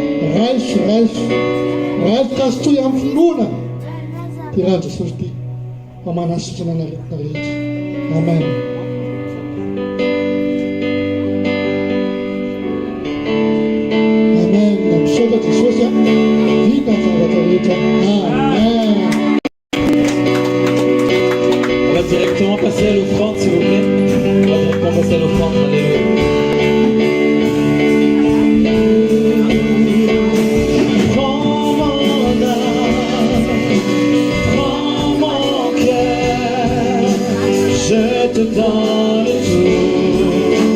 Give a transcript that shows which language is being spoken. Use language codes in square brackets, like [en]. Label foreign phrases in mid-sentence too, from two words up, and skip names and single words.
[mg] Raiso kasotoy amin'ny finoana ty raha Jesosy ty fa manasitrana naretina rehetra. Amen. Amen. Nampisaotra Jesosy vita ny zavatra rehetra. Amen. [fr] On va directement passer à l'offrande, s'il vous plaît. On va directement passer à l'offrande. Alléluia. Je te donne tout.